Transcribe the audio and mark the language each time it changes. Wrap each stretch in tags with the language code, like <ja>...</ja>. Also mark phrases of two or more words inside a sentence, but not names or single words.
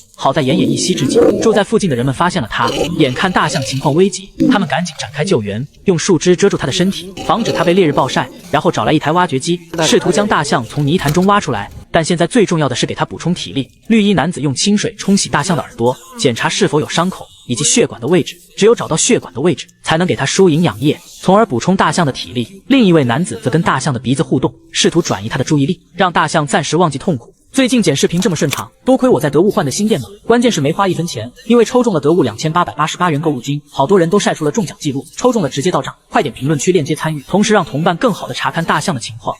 <zh>好在奄奄一息之际，住在附近的人們發現了它，眼看大象情況危急，他們趕緊展開救援，用樹枝遮住它的身體，防止它被烈日暴曬，然後找來一台挖掘機，試圖将大象從泥潭中挖出來。但現在最重要的是給它補充体力。綠衣男子用清水冲洗大象的耳朵，檢查是否有傷口以及血管的位置，只有找到血管的位置，才能給它輸營養液，從而補充大象的體力。另一位男子则跟大象的鼻子互動，試圖轉移它的注意力，讓大象暫時忘記痛苦。最近剪視頻這麼順暢，多虧我在得物換的新電腦，關鍵是沒花1分錢，因為抽中了得物2888元購物金，好多人都曬出了中獎記錄，抽中了直接到賬，快點評論區鏈接參與，同時讓同伴更好的查看大象的情況。</zh>